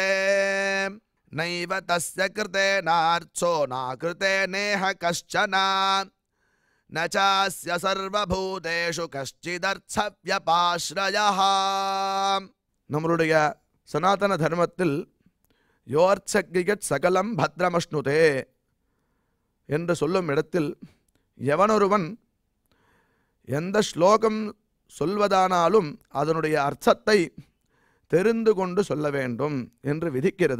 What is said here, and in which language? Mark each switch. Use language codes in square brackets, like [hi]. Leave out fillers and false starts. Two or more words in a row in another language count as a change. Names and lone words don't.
[sa] नैव तस्य कृतेनार्थो नाकृतेनेह कश्चन न चास्य सर्वभूतेषु कश्चिदर्थव्यपाश्रयः। [ta] நம்மளுடைய சனாதன தர்மத்தில் [sa] योऽर्थज्ञ इत् सकलं भद्रमश्नुते [ta] என்று சொல்லும் இடத்தில் எவனொருவன் எந்த ஸ்லோகம் சொல்வதானாலும் அதனுடைய அர்த்தத்தை தெரிந்து கொண்டு சொல்ல வேண்டும் என்று விதிக்கிறது.